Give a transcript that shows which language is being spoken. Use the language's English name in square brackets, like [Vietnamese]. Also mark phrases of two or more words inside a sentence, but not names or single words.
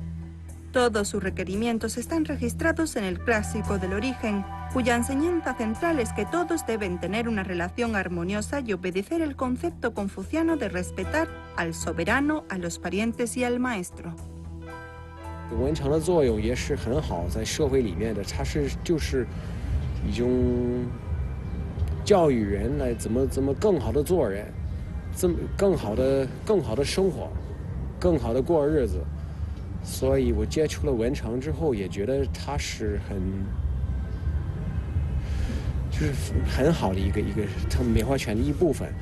[Spanish] Todos sus requerimientos están registrados en el Clásico del Origen, cuya enseñanza central es que todos deben tener una relación armoniosa y obedecer el concepto confuciano de respetar al soberano, a los parientes y al maestro. [Chinese] 文场的作用也是很好，在社会里面的，它就是一种教育人来怎么更好的做人，更好的生活，更好的过日子。所以我接触了文场之后，也觉得它是很好的一个他们梅花拳的一部分。